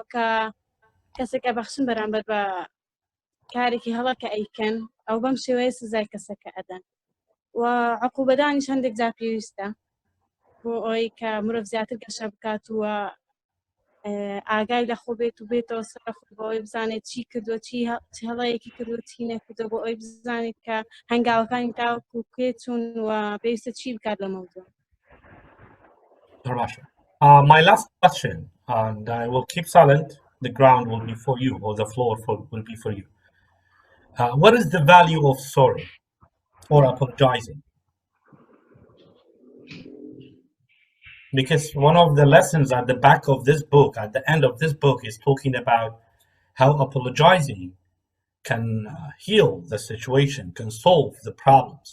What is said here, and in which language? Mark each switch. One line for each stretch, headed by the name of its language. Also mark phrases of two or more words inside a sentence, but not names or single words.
Central Kurdish: کە کەسێکە بەخشن بەرامبەر بە کارێکی هەڵە کە ئەیکەن ئەو بەم شێوەیە سزای کەسەکە ئەدەن و عقوبەدانیش هەندێک جا پێویستە بۆ ئەوەی کە مرۆڤ زیاتر گەشە بکات وە ئاگای لە خۆ بێت و بێتەوە سەر خۆ بۆەوەی بزانێت چی کردووە چی هەڵەیەکی کردووە چی نەکردووە بۆ ئەوەی بزانێت کە هەنگاوەکانی تاوەکو کوێ چوون و پێویستە چی بکات لە مەوضوع.
English: My last question, and I will keep silent. The ground will be for you, or the floor will be for you. What is the value of sorry or apologizing? Because one of the lessons at the back of this book, at the end of this book, is talking about how apologizing can heal the situation, can solve the problems.